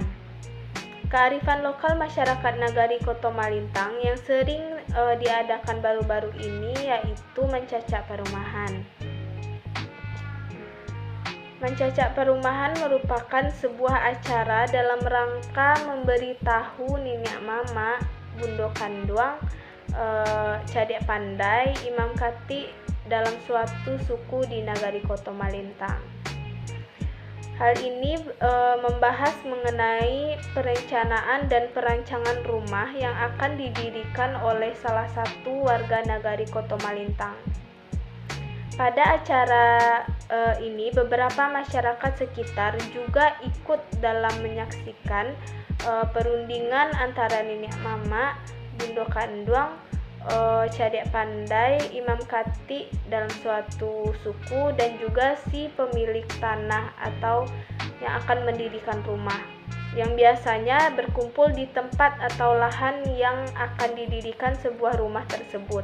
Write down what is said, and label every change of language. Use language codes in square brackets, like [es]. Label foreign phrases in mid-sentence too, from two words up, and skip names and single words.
[id] Kearifan lokal masyarakat Nagari Koto Malintang yang sering diadakan baru-baru ini yaitu Mancacak Perumahan. Mancacak Perumahan merupakan sebuah acara dalam rangka memberitahu Niniak Mama, Bundo Kanduang, Cadek Pandai, Imam Kati dalam suatu suku di Nagari Koto Malintang. Hal ini membahas mengenai perencanaan dan perancangan rumah yang akan didirikan oleh salah satu warga Nagari Koto Malintang. Pada acara ini beberapa masyarakat sekitar juga ikut dalam menyaksikan perundingan antara Niniak Mama, Bundo Kanduang, cadek pandai, imam khatib dalam suatu suku, dan juga si pemilik tanah atau yang akan mendirikan rumah, yang biasanya berkumpul di tempat atau lahan yang akan didirikan sebuah rumah tersebut.